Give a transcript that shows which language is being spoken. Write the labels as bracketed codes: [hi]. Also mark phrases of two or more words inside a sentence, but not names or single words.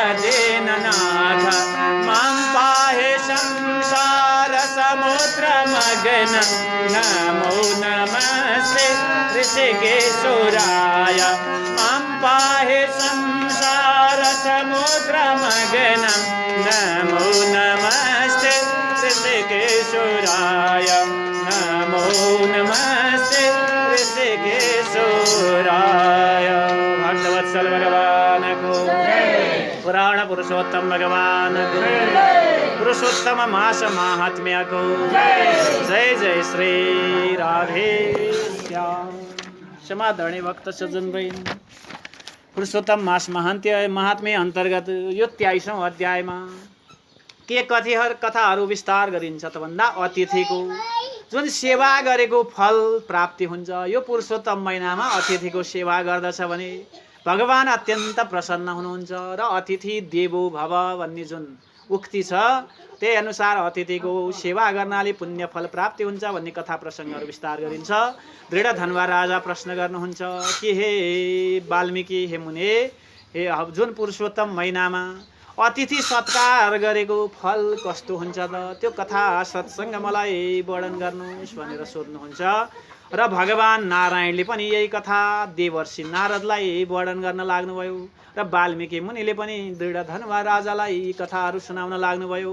[sa] दीननाथ मां पाहि संसार समुद्रमग्न नमो नमस्ते ऋषिकेशोराय मां पाहि संसार समुद्रमग्न नमो नमस्ते ऋषिकेशोराय नमो नमस्ते ऋषिकेशोराय। [ne] भक्तवत्सल भगवान को पुराण पुरुषोत्तम भगवान को पुरुषोत्तम मास महात्म्य को जय जय श्री राधे श्याम। समादरणीय भक्त सज्जन बहिनी पुरुषोत्तम मास महात्म्य अन्तर्गत यो 23औं अध्यायमा के कथाहरू विस्तार गरिन्छ त भन्दा अतिथिको जुन सेवा गरेको फल प्राप्ति हुन्छ। यो पुरुषोत्तम महिनामा अतिथिको सेवा गर्दछ भने भगवान अत्यन्त प्रसन्न हुनुहुन्छ र [sa] अतिथि देवो भव [ne] भन्ने जुन उक्ति छ त्यही अनुसार अतिथिको सेवा गर्नाले पुण्य फल प्राप्ति हुन्छ भन्ने कथा प्रसङ्गहरू विस्तार गरिन्छ। दृढधन्वा राजा प्रश्न गर्नुहुन्छ कि हे वाल्मीकि हे मुने हे जुन पुरुषोत्तम महिनामा अतिथि सत्कार गरेको फल कस्तो हुन्छ त त्यो कथा सत्सङ्ग मलाई वर्णन गर्नुहोस् भनेर सोध्नुहुन्छ र भगवान नारायणले पनि यही कथा देवर्षि नारदलाई वर्णन गर्न लाग्नुभयो र वाल्मीकि मुनिले पनि दृढधन्वा राजालाई कथाहरू सुनाउन लाग्नुभयो।